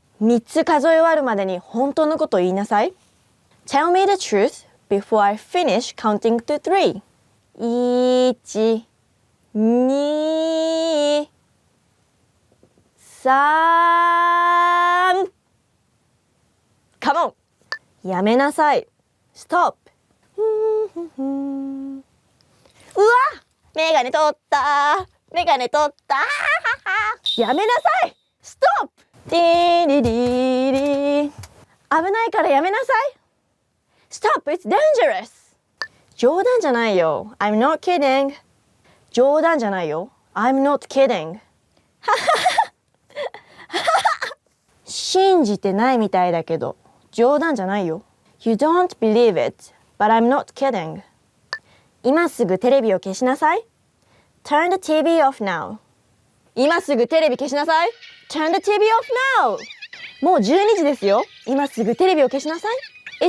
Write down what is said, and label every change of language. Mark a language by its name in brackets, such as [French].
[Japanese] 3つ数え終わるまでに本当のことを言いなさい。 [English] Tell me the truth before I finish counting to 3. 1, 2, 3. Come on! [Japanese] やめなさい。 [English] Stop! うわ！ [Japanese] メガネ取ったメガネ取ったやめなさい ! [English] Stop! [Japanese] ディリリリ危ないからやめなさい ! [English] Stop! It's dangerous! [Japanese] 冗談じゃないよ。 [English] I'm not kidding. [Japanese] 冗談じゃないよ。 [English] I'm not kidding. [Japanese] 信じてないみたいだけど、冗談じゃないよ。 [English] You don't believe it, but I'm not kidding. [Japanese] 今すぐテレビを消しなさい。 [English] Turn the TV off now. [Japanese] 今すぐテレビ消しなさい。 [English] Turn the TV off now. [Japanese] もう12時ですよ。今すぐテレビを消しなさい。